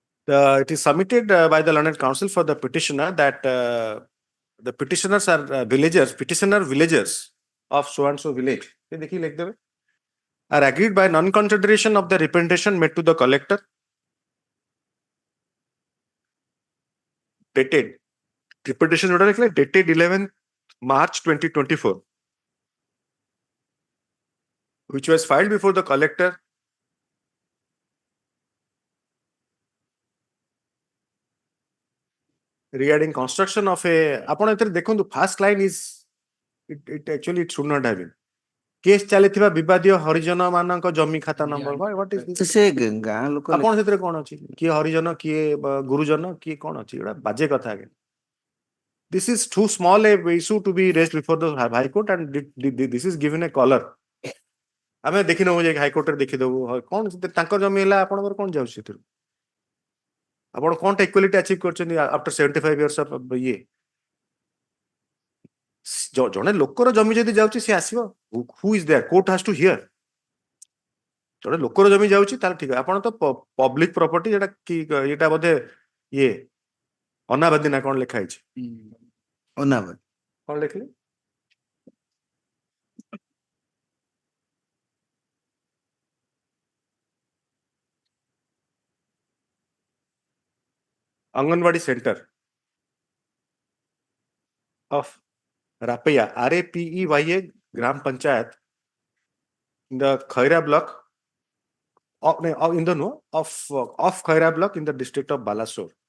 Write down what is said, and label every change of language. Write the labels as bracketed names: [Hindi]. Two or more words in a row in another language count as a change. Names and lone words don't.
[English] It is submitted by the learned counsel for the petitioner that the petitioners are villagers of so and so village. [Hindi] ये देखिए लिख देवे. [English] Are agreed by non-consideration of the representation made to the collector. Dated. [Hindi] Representation जोड़ा लिख ले, [English] dated 11th March 2024. Which was filed before the collector regarding construction of a [Odia] ଆପଣ ଏଥିରେ ଦେଖନ୍ତୁ [English] first line is it actually it should not have been. [Odia] କେସ୍ ଚାଲିଥିବା ବିବାଦୀୟ ହରିଜନ ମାନଙ୍କ ଜମି ଖାତା ନମ୍ବର [English] what is this? [Odia] ସେ ଗାଁ ଲୋକ ଆପଣ ସେଥିରେ କଣ ଅଛି କିଏ ହରିଜନ କିଏ ଗୁରୁଜନ କିଏ କଣ ଅଛି ଏଟା ବାଜେ କଥା ଆଜ୍ଞା. [English] This is too small a issue to be raised before the High Court and this is given a color. [Odia] ଆମେ ଦେଖିନବୁ ଯେ High Court ରେ ଦେଖିଦବୁ କଣ ତାଙ୍କର ଜମି ହେଲା ଆପଣଙ୍କର କଣ ଯାଉଛି ସେଥିରୁ ଆପଣ କଣଟା [English] equality achieve [Odia] କରିଛନ୍ତି [English] after 75 years of [Odia] ଇଏ ଜଣେ ଲୋକର ଜମି ଯଦି ଯାଉଛି ସେ ଆସିବ [English] who is there court has to hear [Odia] ଜଣେ ଲୋକର ଜମି ଯାଉଛି ତାହେଲେ ଠିକ ଆପଣ ତ [English] public property [Odia] ଯେଟା କି ଏଟା ବୋଧେ ଇଏ ଅନାବାଦୀ ନା କଣ ଲେଖା ହେଇଛି ଅନାବାଦୀ କଣ ଲେଖିଲେ [English] Anganwadi Center of Rapeya, RAPEYA, Gram Panchayat, in the Khaira block, of Khaira block in the district of Balasore.